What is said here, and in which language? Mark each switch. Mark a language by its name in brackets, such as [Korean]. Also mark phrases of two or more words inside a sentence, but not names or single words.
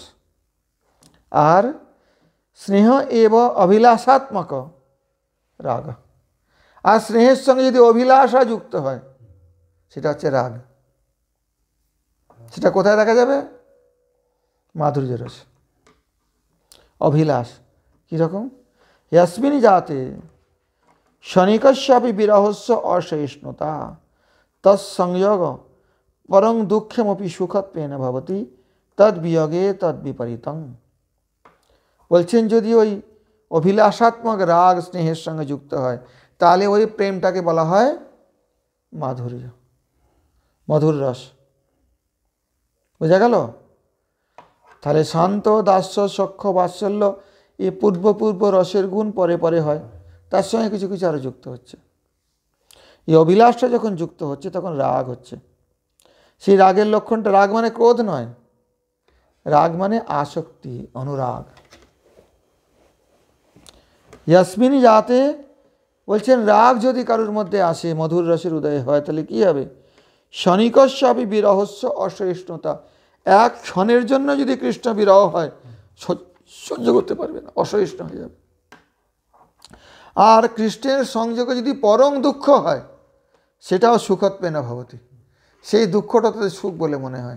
[Bangla] আর [Sanskrit] স্নেহ এব অভিলাষাত্মক রাগ, [Bangla] আর স্নেহের সঙ্গে যদি অভিলাষা যুক্ত হয় সেটা হচ্ছে রাগ। সেটা কোথায় দেখা যাবে? মাধুর্য রস। অভিলাষ কীরকম? [Sanskrit] यस्मिन् जाते क्षणिकस्यापि विरहस्य असहिष्णुता तत्संयोग परं दुःखमपि सुखत्वेन भवति तद्वियोगे तद्विपरीतं। [Bangla] বলছেন যদি ওই অভিলাষাত্মক রাগ স্নেহের সঙ্গে যুক্ত হয় তাহলে ওই প্রেমটাকে বলা হয় মাধুর্য, মধুর রস। বোঝা গেল? তাহলে শান্ত, দাস্য, সখ্য, বাৎসল্য, এই পূর্ব রসের গুণ পরে পরে হয়, তার সঙ্গে কিছু কিছু আরও যুক্ত হচ্ছে। এই অভিলাষটা যখন যুক্ত হচ্ছে তখন রাগ হচ্ছে। সেই রাগের লক্ষণটা, রাগ মানে ক্রোধ নয়, রাগ মানে আসক্তি, অনুরাগ। [Sanskrit] यस्मिन् जाते [Bangla] বলছেন রাগ যদি কারোর মধ্যে আসে, মধুর রসের উদয় হয়, তাহলে কি হবে? [Sanskrit] ক্ষণিকস্যাপি বিরহস্য অসহিষ্ণুতা, [Bangla] এক ক্ষণের জন্য যদি কৃষ্ণ বিরহ হয় সহ্য করতে পারবে না, অসহিষ্ণু হয়ে যাবে। আর কৃষ্ণের সংযোগে যদি পরম দুঃখ হয় সেটাও [Sanskrit] সুখত্বে না ভবতি, [Bangla] সেই দুঃখটা তাদের সুখ বলে মনে হয়।